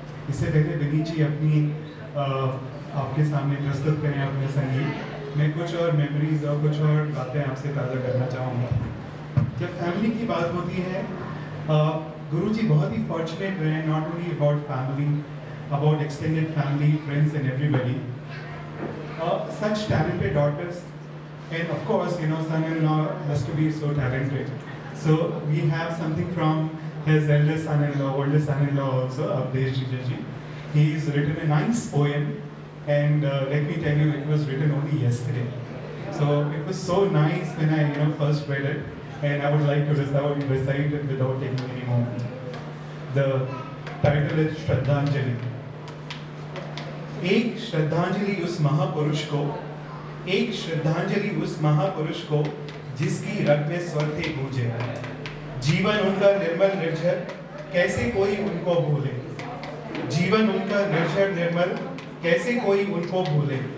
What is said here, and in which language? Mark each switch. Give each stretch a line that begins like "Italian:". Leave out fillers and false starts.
Hindi: इससे पहले विनी जी अपनी आपके सामने प्रस्तुत करें अपने संगीत, मैं कुछ और मेमोरीज और कुछ और बातें आपसे ताज़ा करना चाहूँगा। जब फैमिली की बात होती है, गुरु जी बहुत ही फॉर्चुनेट रहे,
English: Not only about family, about extended family, friends and everybody. Such talented daughters, and of course, you know, son-in-law has to be so talented. So we have something from his eldest son-in-law, oldest son-in-law also, Abdesh Ji. He's written a nice poem, and let me tell you, it was written only yesterday. So it was so nice when I, you know, first read it, and I would like to recite it without taking any moment. The title is Shraddhanjali.
Hindi: एक श्रद्धांजलि उस महापुरुष को, एक श्रद्धांजलि उस महापुरुष को जिसकी रग में स्वर थे गूंजे। जीवन उनका निर्मल निर्झर, कैसे कोई उनको भूले। जीवन उनका निर्झर निर्मल, कैसे कोई उनको भूले।